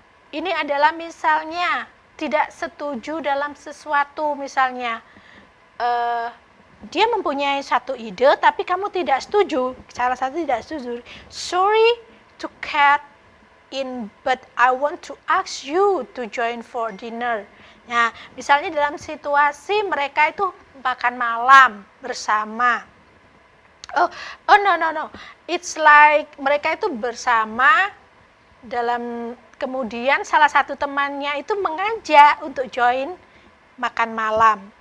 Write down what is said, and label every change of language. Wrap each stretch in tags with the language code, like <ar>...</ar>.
<id>Ini adalah misalnya tidak setuju dalam sesuatu, misalnya dia mempunyai satu ide tapi kamu tidak setuju, salah satu tidak setuju.</id> <en>Sorry to cut in, but I want to ask you to join for dinner.</en> <id>Nah, misalnya dalam situasi mereka itu makan malam bersama.</id> <en>Oh no. It's like</en> <id>mereka itu bersama dalam, kemudian salah satu temannya itu mengajak untuk join makan malam.</id>